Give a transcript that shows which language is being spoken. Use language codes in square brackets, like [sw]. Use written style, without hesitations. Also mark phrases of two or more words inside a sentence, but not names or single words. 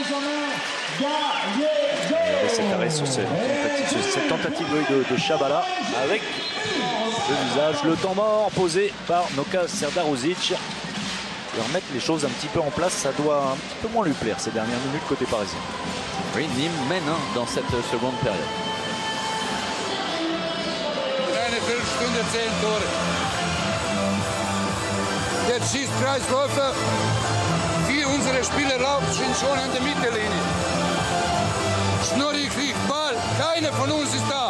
[fr] Regardez cet arrêt sur cette tentative de Chabala avec le visage, le temps mort posé par Noka Serdarovic. Et remettre les choses un petit peu en place, ça doit un petit peu moins lui plaire ces dernières minutes côté parisien. Oui, Nîmes mène dans cette seconde période. [de] Eine Viertelstunde 10 Tore. Jetzt schießt Kreisläufer. 4 unserer Spieler sind schon an der Mittellinie. Snorri kriegt Ball. Keiner von uns ist da.